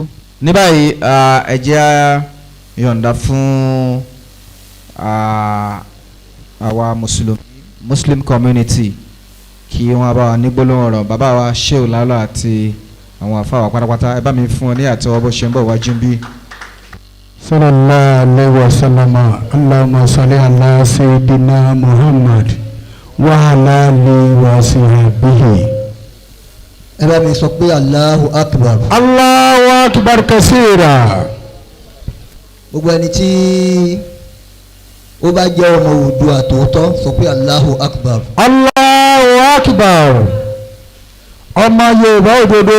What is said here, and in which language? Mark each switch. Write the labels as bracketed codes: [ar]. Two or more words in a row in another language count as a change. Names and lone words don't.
[yo] ní báyìí ẹ jẹ́ yọ̀ǹda fún àwa [en] Muslim community [yo] kí wọ́n bá wa ní gbólóhùn ọ̀rọ̀. bàbá wa Shehu Lalo àti àwọn àfáà pátápátá ẹ bá mi fún ọ ní àtọwọ́ bó ṣe ń bọ̀ wájú bí. [ar] صلى الله عليه وسلم اللهم صل على سيدنا محمد وعلى آله وصحبه. [yo] ẹ bá mi sọ pé [ar] الله أكبر. الله أكبر كثيرا. [yo] gbogbo ẹni tí ó bá jẹ́ ọmọ Oòduà tòótọ́ sọ pé [ar] الله أكبر. الله أكبر. [yo] ọmọ Yorùbá òdodo.